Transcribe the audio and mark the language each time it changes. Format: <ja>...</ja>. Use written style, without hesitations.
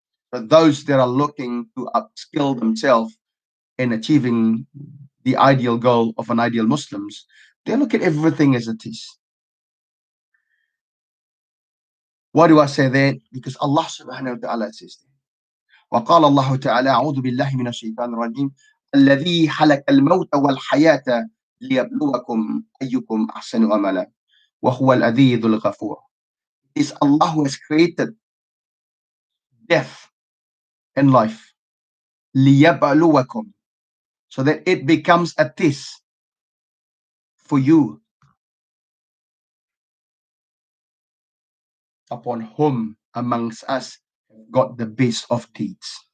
<en>For those that are looking to upskill themselves in achieving the ideal goal of an ideal Muslims, they look at everything as a test. Why do I say that? Because Allah subhanahu wa ta'ala says that.</en> <ar>وقال الله تعالى أعوذ بالله من الشيطان الرجيم الذي خلق الموت والحياة ليبلوكم أيكم أحسن عملا وهو العزيز الغفور.</ar> <en>It is Allah who has created death and life ليبلوكم, so that it becomes a test for you upon whom amongst us got the best of deeds.</en>